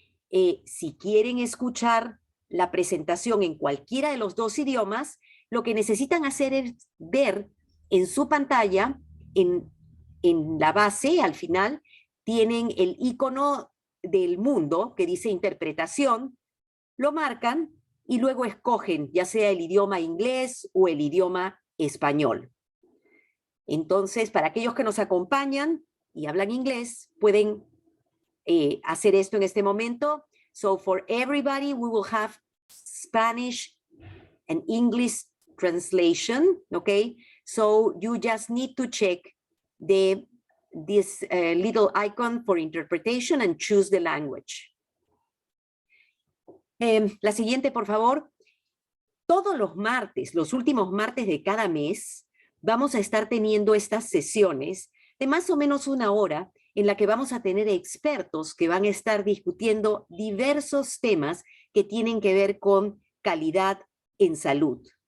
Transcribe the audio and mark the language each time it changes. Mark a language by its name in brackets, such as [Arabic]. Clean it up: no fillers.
[Spanish] Si quieren escuchar la presentación en cualquiera de los dos idiomas, lo que necesitan hacer es ver en su pantalla, en la base, al final, tienen el icono del mundo que dice interpretación, lo marcan y luego escogen ya sea el idioma inglés o el idioma español. Entonces, para aquellos que nos acompañan y hablan inglés, pueden hacer esto en este momento. [English] So for everybody, we will have Spanish and English translation, okay? So you just need to check this little icon for interpretation and choose the language. [Spanish] La siguiente, por favor. Todos los martes, los últimos martes de cada mes, vamos a estar teniendo estas sesiones de más o menos una hora en la que vamos a tener expertos que van a estar discutiendo diversos temas que tienen que ver con calidad en salud.